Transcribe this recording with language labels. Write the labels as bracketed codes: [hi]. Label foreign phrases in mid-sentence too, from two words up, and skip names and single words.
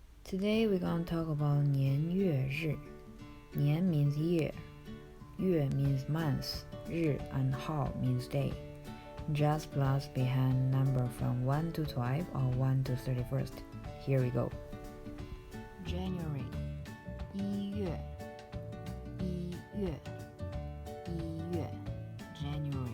[en] Today we're gonna talk about [zh] 年月日. [en] 年 means year, 月 means month, 日 and hao means day. Just plus behind number from 1 to 12 or 1 to 31st. Here we go. January 一月 January.